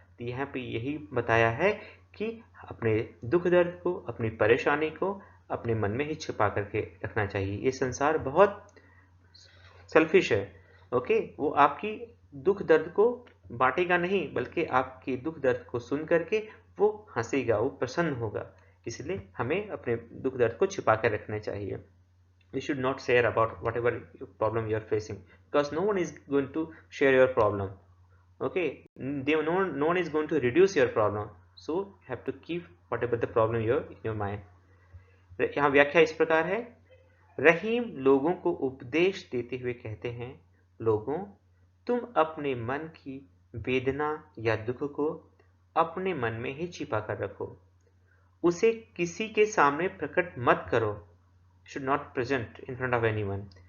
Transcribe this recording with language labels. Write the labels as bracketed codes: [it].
[hi] तो यहाँ पे यही बताया है कि अपने दुख दर्द को, अपनी परेशानी को अपने मन में ही छिपा करके रखना चाहिए। ये संसार बहुत सेल्फिश है, ओके। वो आपकी दुख दर्द को बांटेगा नहीं, बल्कि आपके दुख दर्द को सुन करके वो हंसेगा, वो प्रसन्न होगा। इसलिए हमें अपने दुख दर्द को छिपा कर रखना चाहिए। [en] You should not share about whatever problem you are facing, because no one is going to share your problem, okay. No one is going to reduce your problem, so you have to keep whatever the problem in your mind। [hi] यहाँ व्याख्या इस प्रकार है, रहीम लोगों को उपदेश देते हुए कहते हैं, लोगों, तुम अपने मन की वेदना या दुख को अपने मन में ही छिपा कर रखो, उसे किसी के सामने प्रकट मत करो, [en] should not present in front of anyone।